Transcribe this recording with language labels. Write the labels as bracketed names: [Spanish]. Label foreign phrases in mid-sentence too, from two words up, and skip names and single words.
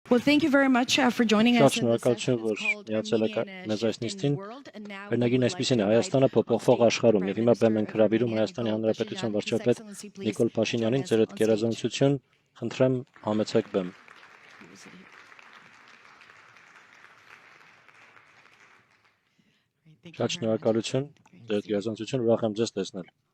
[English] Well, thank you very much for joining us in this [Armenian] Շնորհակալություն, որ միացել եք մեզ այս նիստին։ Վերնագին այսպեսին է Հայաստանը փոփոխվող աշխարհում եւ հիմա բեմ ենք հրավիրում Հայաստանի Հանրապետության վարչապետ Նիկոլ Փաշինյանին ձեր գերազանցություն, խնդրեմ համեցեք բեմ։ Շատ շնորհակալություն, ձեր գերազանցություն, ուրախ եմ ձեզ տեսնել։